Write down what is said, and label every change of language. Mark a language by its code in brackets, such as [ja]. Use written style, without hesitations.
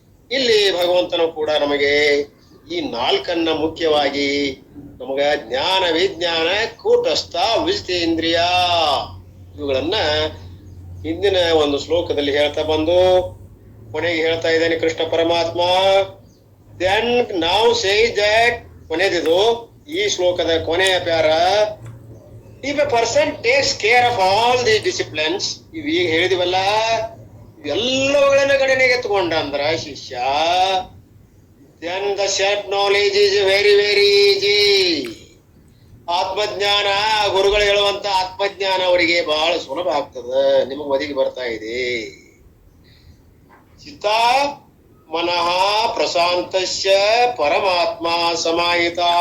[kn] ಇಲ್ಲಿ ಭಗವಂತನು ಕೂಡ ನಮಗೆ ಈ ನಾಲ್ಕನ್ನ ಮುಖ್ಯವಾಗಿ ನಮಗ ಜ್ಞಾನ, ವಿಜ್ಞಾನ, ಕೂಟಸ್ಥ, ವಿಜಿತೇಂದ್ರಿಯ ಇವುಗಳನ್ನ ಹಿಂದಿನ ಒಂದು ಶ್ಲೋಕದಲ್ಲಿ ಹೇಳ್ತಾ ಬಂದು ಕೊನೆಗೆ ಹೇಳ್ತಾ ಇದ್ದಾನೆ ಕೃಷ್ಣ ಪರಮಾತ್ಮ. ದೆನ್ ನಾವು ಸೇ ದಟ್ ಕೊನೆದಿದು ಈ ಶ್ಲೋಕದ ಕೊನೆಯ para. [en] If a person takes care of all these disciplines, [kn] ಈಗ ಹೇಳಿದಿವಲ್ಲ, ಇವೆಲ್ಲವುಗಳನ್ನ ಗಣನೆಗೆ ತಗೊಂಡ ಅಂದ್ರ ಶಿಷ್ಯ, [en] then the self knowledge is very very easy. [kn] ಆತ್ಮಜ್ಞಾನ, ಗುರುಗಳು ಹೇಳುವಂತ ಆತ್ಮಜ್ಞಾನ ಅವರಿಗೆ ಬಹಳ ಸುಲಭ ಆಗ್ತದ, ನಿಮಗ್ ಒದಗಿ ಬರ್ತಾ ಇದೆ. [sa] ಚಿತ್ತ ಮನಃ ಪ್ರಶಾಂತಸ್ಯ ಪರಮಾತ್ಮ ಸಮಾಹಿತ.